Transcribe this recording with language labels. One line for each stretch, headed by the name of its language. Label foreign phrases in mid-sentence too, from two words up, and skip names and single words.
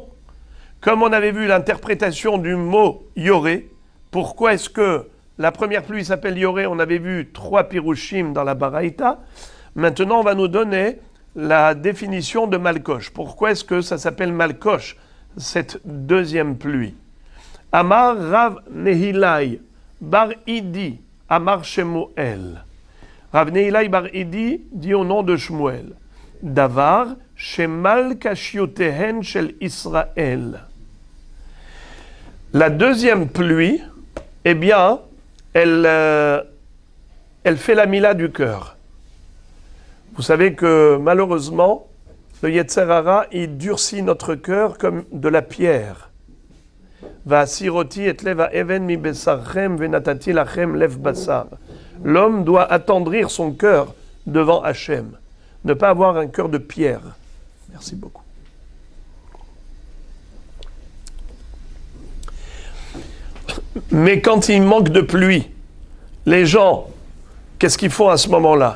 French: Comme on avait vu l'interprétation du mot Yoré, pourquoi est-ce que la première pluie s'appelle Yoré? On avait vu 3 pirushim dans la Baraïta. Maintenant, on va nous donner la définition de Malkosh. Pourquoi est-ce que ça s'appelle Malkosh, cette deuxième pluie?
Hebrew: אמר רב נהילאי בר אידי אמר שמואל.
French: Rav Nehilai Bar Idi dit au nom de Shmuel.
Hebrew: דבר שמל קשיותיהן של ישראל.
French: La deuxième pluie, eh bien, elle fait la mila du cœur. Vous savez que malheureusement, le
Hebrew: יצר הרע,
French: il durcit notre cœur comme de la pierre.
Hebrew: והסירותי את לב האבן מבשרכם ונתתי לכם לב בשר.
French: L'homme doit attendrir son cœur devant Hachem. Ne pas avoir un cœur de pierre. Merci beaucoup. Mais quand il manque de pluie, les gens, qu'est-ce qu'ils font à ce moment-là?